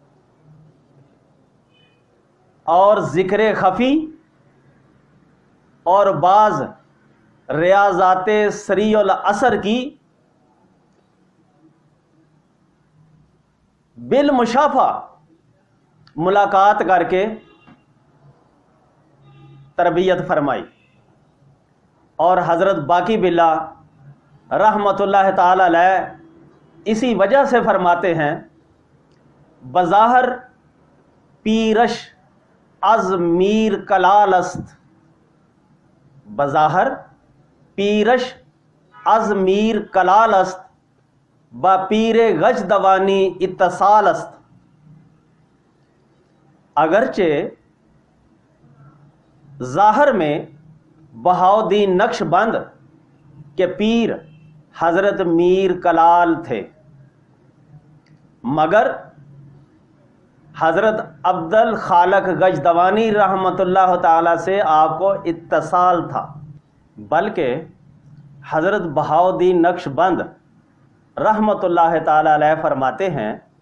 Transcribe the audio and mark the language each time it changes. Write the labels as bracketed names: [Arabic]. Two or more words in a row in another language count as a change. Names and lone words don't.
[Urdu] اور ذکر خفی اور بعض ریاضات سری الاثر کی بالمشافہ ملاقات کر کے تربیت فرمائی، اور حضرت باقی باللہ [Arabic] رحمۃ اللہ تعالی علیہ [Urdu] اسی وجہ سے فرماتے ہیں، [Persian] بظاہر پیرش از میر کلال است، بظاہر پیرش از میر کلال است، با پیر غجدوانی اتصال است۔ [Urdu] اگرچہ ظاہر میں بہاؤالدین نقشبند کے پیر حضرت میر کلال تھے، مگر حضرت عبد الخالق غجدوانی [Arabic] رحمۃ اللہ تعالی [Urdu] سے آپ کو اتصال تھا، بلکہ حضرت بہاؤالدین نقشبند [Arabic] رحمۃ اللہ تعالی علیہ [Urdu] فرماتے ہیں